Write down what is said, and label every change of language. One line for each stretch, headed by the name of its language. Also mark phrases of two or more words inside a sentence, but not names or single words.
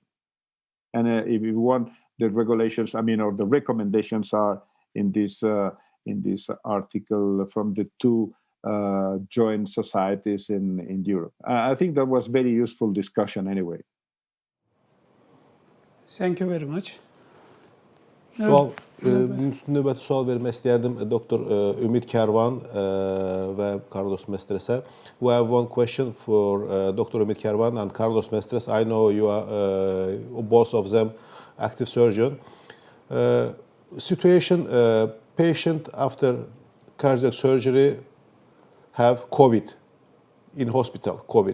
English: And if you want, the regulations, or the recommendations are in this article from the 2 joint societies in Europe. I think that was very useful discussion anyway. Thank you very much.
Azerbaijani: Növbəti sual vermək istəyərdim Dr. Ümid Kərvan və Carlos Mestres'e.
English: We have one question for Dr. Ümid Kərvan and Carlos Mestres. I know you are both of them active surgeon. Situation, patient after cardiac surgery have COVID in hospital, COVID.